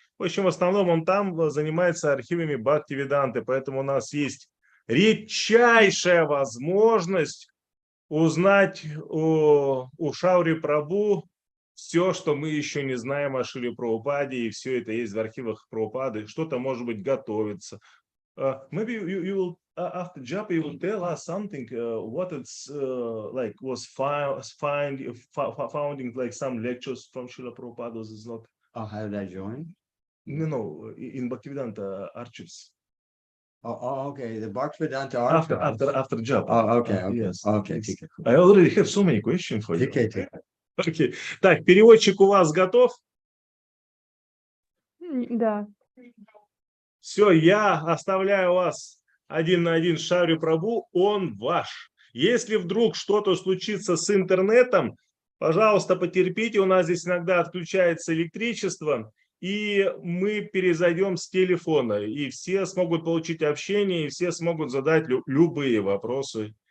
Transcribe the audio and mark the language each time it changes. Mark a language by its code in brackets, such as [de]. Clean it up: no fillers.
[ru] В общем, в основном он там занимается архивами Бхактивиданты. Поэтому у нас есть редчайшая возможность узнать у Шаури Прабху все, что мы еще не знаем о Шриле Прабхупаде, и все это есть в архивах Прабхупады. Что-то, может быть, готовится. [en] Maybe you will, after japa, you will tell us something, what it's like was founding like some lectures from Srila Prabhupada. Is not. How did I join? No, in Bhaktivedanta archives. Okay. The Bhaktivedanta Archives. After japa. Okay. Yes. Okay. I already have so many questions for you. Okay. Okay. [ru] Так, переводчик у вас готов? Да. Все, я оставляю вас один на один с Шаури Прабху, он ваш. Если вдруг что-то случится с интернетом, пожалуйста, потерпите, у нас здесь иногда отключается электричество, и мы перезайдем с телефона, и все смогут получить общение, и все смогут задать любые вопросы.